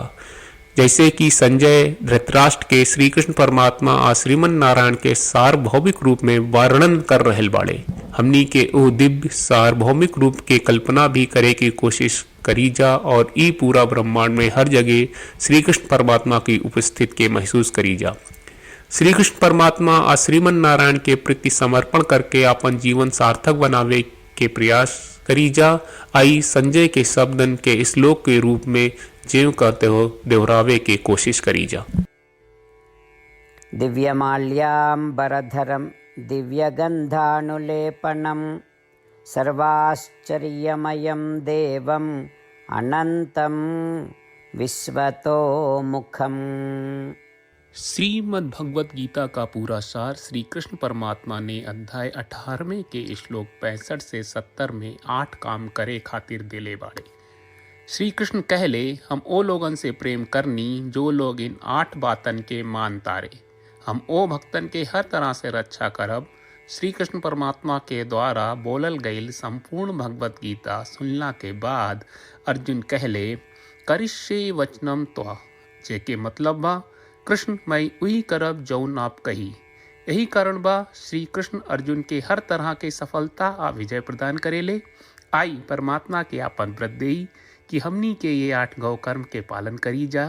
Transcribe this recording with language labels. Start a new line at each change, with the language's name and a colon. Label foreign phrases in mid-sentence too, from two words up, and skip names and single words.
Bhojpuri: जैसे कि संजय धृतराष्ट्र के श्री कृष्ण परमात्मा आ श्रीमन नारायण के सार्वभौमिक रूप में वर्णन कर रहल बाड़े, हमनी के ओ दिव्य सार्वभौमिक रूप के कल्पना भी करे की कोशिश करी जा और ई पूरा ब्रह्मांड में हर जगह श्री कृष्ण परमात्मा की उपस्थिति के महसूस करी जा। श्री कृष्ण परमात्मा आ श्रीमन नारायण के प्रति समर्पण करके अपन जीवन सार्थक बनावे के प्रयास करी जा। आई संजय के शब्दन के श्लोक के रूप में जीव करते हो दोहरावे की कोशिश करी जा।
Sanskrit: दिव्यमाल्याम्बरधरम दिव्यगंधानुलेपनम सर्वाश्चर्यमयं देवम् अनंतं विश्वतोमुखम्।
Bhojpuri: श्रीमद् भगवत गीता का पूरा सार श्री कृष्ण परमात्मा ने अध्याय 18वें के श्लोक 65 से 70 में 8 काम करे खातिर दिले बाड़े। श्री कृष्ण कहले, हम ओ लोगन से प्रेम करनी जो लोग इन 8 बातन के मान तारे। हम ओ भक्तन के हर तरह से रक्षा करब। श्री कृष्ण परमात्मा के द्वारा बोलल गईल संपूर्ण भगवत गीता सुनला के बाद अर्जुन कहले,
Sanskrit: करिष्ये वचनम त्वा,
Bhojpuri: जेके मतलब बा कृष्ण मैं उही करब जौन आप कही। यही कारण बा श्री कृष्ण अर्जुन के हर तरह के सफलता आ विजय प्रदान करेले। आई परमात्मा के आपन व्रत देई कि हमनी के ये 8 गौ कर्म के पालन करी जा।